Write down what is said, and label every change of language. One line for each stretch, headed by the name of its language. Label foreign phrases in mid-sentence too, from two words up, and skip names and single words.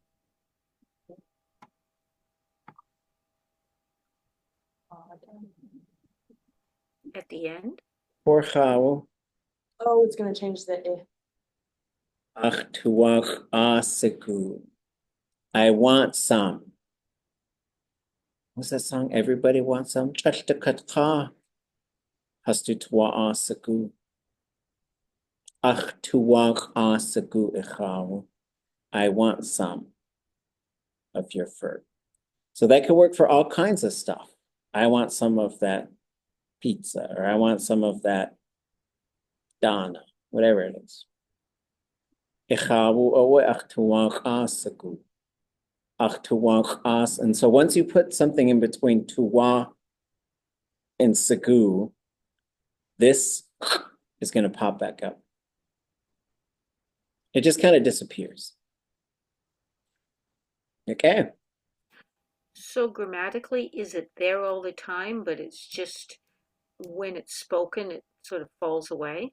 English: At the end? For chawu, Oh, it's going to change the I. ʼakatuwaneek. I want some. What's that song? Everybody wants some.
Tlingit: Chaltakatqa. Hastutuwa'asaku. ʼakatuwaneek ichawu.
English: I want some of your fur. So that could work for all kinds of stuff. I want some of that pizza, or I want some of that dana, whatever it is.
Tlingit: Ichawu owe ʼakatuwaneek. A'katuwaneek.
English: And so once you put something in between tuwa and sagu, this is going to pop back up. It just kind of disappears. Okay. So grammatically, is it there all the time, but it's just when it's spoken, it sort of falls away?